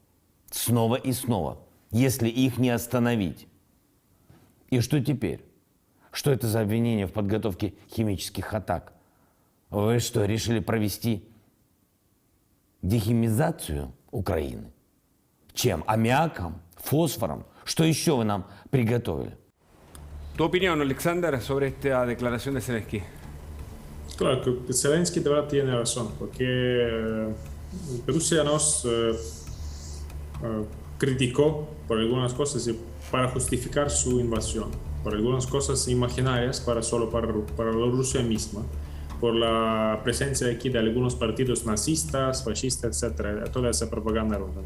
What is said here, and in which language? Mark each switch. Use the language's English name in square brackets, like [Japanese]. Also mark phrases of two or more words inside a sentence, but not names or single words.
[Russian] Снова и снова, если их не остановить. И что теперь? Что это за обвинение в подготовке химических атак? Вы что, решили провести дехимизацию Украины? Чем? Аммиаком? Фосфором? Что еще вы нам приготовили? [Spanish] Tu opinión, Alexander, sobre esta declaración de Zelensky. Claro, que Zelensky de verdad tiene razón, porque Rusia nos criticó por algunas cosas y para justificar su invasión, por algunas cosas imaginarias solo para la Rusia misma, por la presencia aquí de algunos partidos nazistas, fascistas, etcétera, toda esa propaganda rusa.